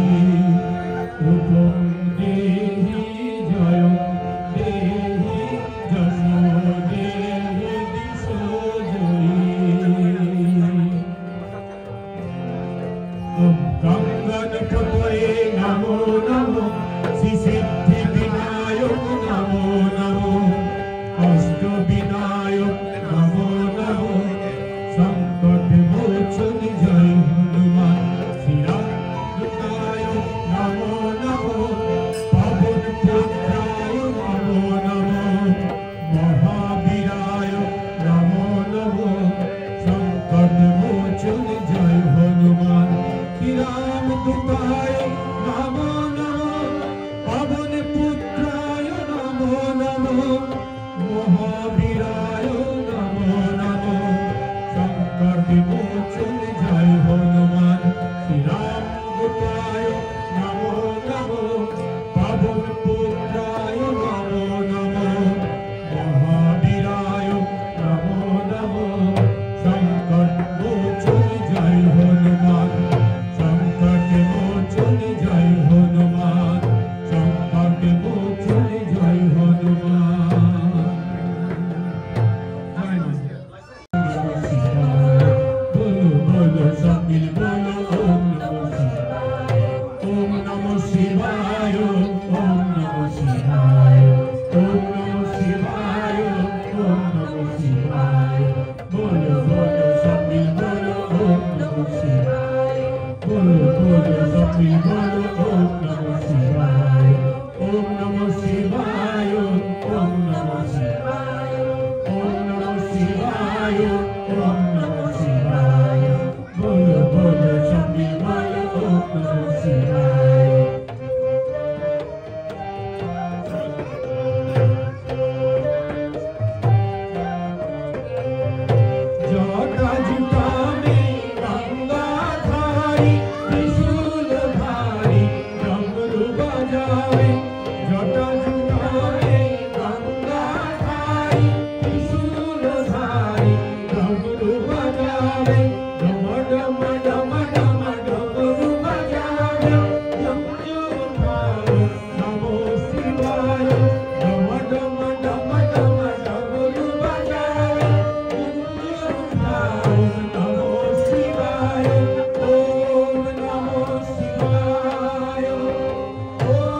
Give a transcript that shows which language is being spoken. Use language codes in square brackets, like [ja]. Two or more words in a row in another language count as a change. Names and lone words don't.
[sa] रूपं देहि जयं देहि जशो देहि दिशो जयी। ओम गंगणपतये नमो नमो सिद्धि विनायक नमो नमो अष्टविनायक नमो नमो संकट मोचन जय हनुमान श्रीरामदूताय नमो नमो पवन पुत्राय नमो नमो महावीराय नमो नमो संकट मोचन जय हनुमान श्रीरामदूताय नमो नमो पवन पुत्राय नमो नमो महावीराय नमो नमो संकट मोचन जय हनुमान श्रीरामदूताय नमो नमो पवन पुत्राय नमो नमो महावीराय नमो नमो संकट मोचन जय हनुमान संकट मोचन जय हनुमान संकट मोचन जय हनुमान। [hi] बोलो बोलो सब मिल बोलो [sa] ओम नमः शिवाय ओम नमः शिवाय [hi] ओम नमः शिवाय ओम नमः शिवाय। बोलो बोलो सब मिल बोलो [sa] ओम नमः शिवाय। [hi] बोलो बोलो सब मिल बोलो [sa] ओम नमः शिवाय ओम नमः शिवाय [hi] ओम नमः शिवाय ओम नमः शिवाय ओम नमः शिवाय। बोलो बोलो सब मिल बोलो [sa] ओम नमः शिवाय। [hi] जटा जुटा में गंगाधारी त्रिशूलधारी डमरू बजावे। जटा जुटा में गंगाधारी त्रिशूलधारी डमरू बजावे। डम डम डम डम डमरू बजावे। डम उठाओ [sa] नमो शिवाय। [hi] डम डम डम डम डमरू बजावे। [sa] नमो शिवाय ओम नमो शिवाय ओम